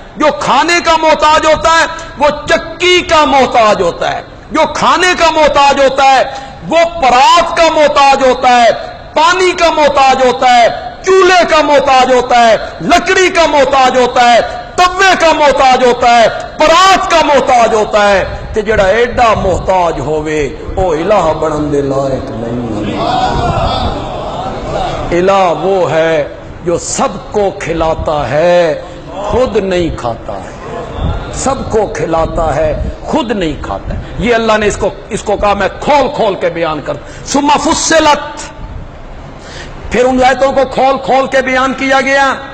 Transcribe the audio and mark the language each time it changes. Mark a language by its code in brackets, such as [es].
[ur] جو کھانے کا محتاج ہوتا ہے وہ چکی کا محتاج ہوتا ہے. جو کھانے کا محتاج ہوتا ہے وہ پرات کا محتاج ہوتا ہے، پانی کا محتاج ہوتا ہے، چولہے کا محتاج ہوتا ہے، لکڑی کا محتاج ہوتا ہے، توے کا محتاج ہوتا ہے، پرات کا محتاج ہوتا ہے. [pa] تے جڑا ایڈا محتاج ہوئے او الہ بنن دے لائق نہیں. [ur] الہ وہ ہے جو سب کو کھلاتا ہے خود نہیں کھاتا ہے، سب کو کھلاتا ہے خود نہیں کھاتا ہے. یہ اللہ نے اس کو کہا میں کھول کھول کے بیان کر. ثم فصلت، پھر ان آیتوں کو کھول کھول کے بیان کیا گیا.